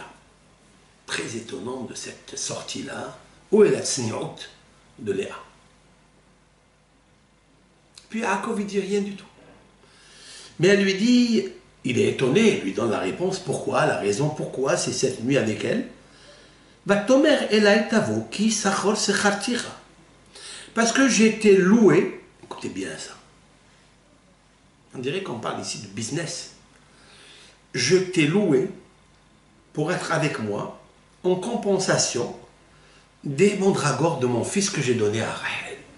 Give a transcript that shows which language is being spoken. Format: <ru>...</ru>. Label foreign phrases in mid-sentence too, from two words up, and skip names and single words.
<fr>Très étonnant de cette sortie-là. Où est la tsniout de Léa? Puis Yaakov, il dit rien du tout. Mais elle lui dit, il est étonné, lui donne la réponse, pourquoi, la raison pourquoi c'est cette nuit avec elle.</fr> <he>ותאמר אלי תבוא כי שכר שכרתיך.</he> <fr>Parce que j'ai été loué, écoutez bien ça, on dirait qu'on parle ici de business. Je t'ai loué pour être avec moi en compensation des mandragores de mon fils que j'ai donné à Rahel.</fr>